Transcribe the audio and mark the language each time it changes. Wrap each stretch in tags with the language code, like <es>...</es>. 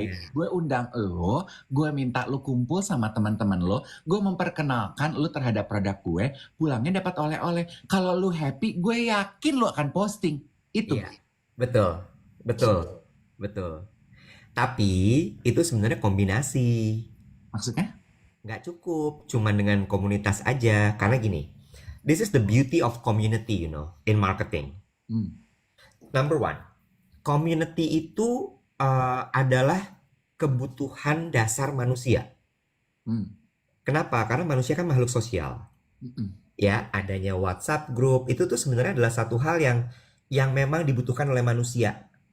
<id>gue undang lu, gue minta lu kumpul sama teman-teman lu, gue memperkenalkan lu terhadap produk gue, pulangnya dapat oleh-oleh. Kalau lu happy, gue yakin lu akan posting. Itu iya. Betul, betul, betul. Tapi itu sebenarnya kombinasi. maksudnya. Nggak cukup cuman dengan komunitas aja. Karena gini,</id> <en>this is the beauty of community, you know, in marketing. Hmm. Number one,</en> <id>community itu adalah kebutuhan dasar manusia. Hmm. Kenapa? Karena manusia kan makhluk sosial. Mm-mm. Ya, adanya WhatsApp group itu tuh sebenarnya adalah satu hal yang memang dibutuhkan oleh manusia.</id>